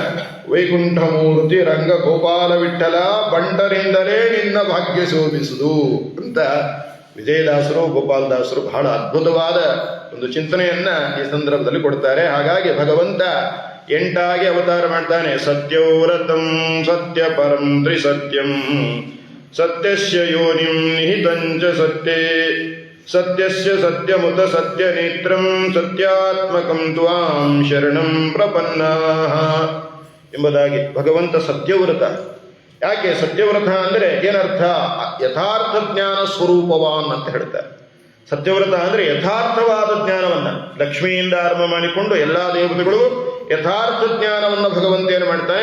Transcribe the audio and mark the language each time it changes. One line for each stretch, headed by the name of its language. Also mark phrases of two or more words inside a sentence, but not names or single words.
Kannada: ವೈಕುಂಠ ಮೂರ್ತಿ ರಂಗ ಗೋಪಾಲ ವಿಠಲ ಬಂಟರಿಂದಲೇ ನಿನ್ನ ಭಾಗ್ಯ ಶೋಭಿಸುದು ಅಂತ ವಿಜಯದಾಸರು ಗೋಪಾಲದಾಸರು ಬಹಳ ಅದ್ಭುತವಾದ ಒಂದು ಚಿಂತನೆಯನ್ನ ಈ ಸಂದರ್ಭದಲ್ಲಿ ಕೊಡ್ತಾರೆ. ಹಾಗಾಗಿ ಭಗವಂತ 8 ಅವತಾರ ಮಾಡ್ತಾನೆ.
Sanskrit: ಸತ್ಯವ್ರತಂ ಸತ್ಯ ಪರಂ ತ್ರಿಸತ್ಯಂ ಸತ್ಯಸ್ಯ ಯೋನಿಂ ನಿಹಿತಂಚ ಸತ್ಯೇ ಸತ್ಯಸ್ಯ ಸತ್ಯಮುತ ಸತ್ಯನೇತ್ರಂ ಸತ್ಯಾತ್ಮಕಂ ತ್ವಾಂ ಶರಣಂ ಪ್ರಪನ್ನಾಃ
Kannada: ಎಂಬುದಾಗಿ ಭಗವಂತ ಸತ್ಯವ್ರತ. ಯಾಕೆ ಸತ್ಯವ್ರತ ಅಂದರೆ ಏನರ್ಥ?
Sanskrit: ಯಥಾರ್ಥ ಜ್ಞಾನ ಸ್ವರೂಪವಾನ್
Kannada: ಅಂತ ಹೇಳ್ತಾರೆ. ಸತ್ಯವ್ರತ ಅಂದ್ರೆ ಯಥಾರ್ಥವಾದ ಜ್ಞಾನವನ್ನ ಲಕ್ಷ್ಮಿಯಿಂದ ಆರಂಭ ಮಾಡಿಕೊಂಡು ಎಲ್ಲಾ ದೇವತೆಗಳು ಯಥಾರ್ಥ ಜ್ಞಾನವನ್ನು ಭಗವಂತ ಏನು ಮಾಡ್ತಾನೆ?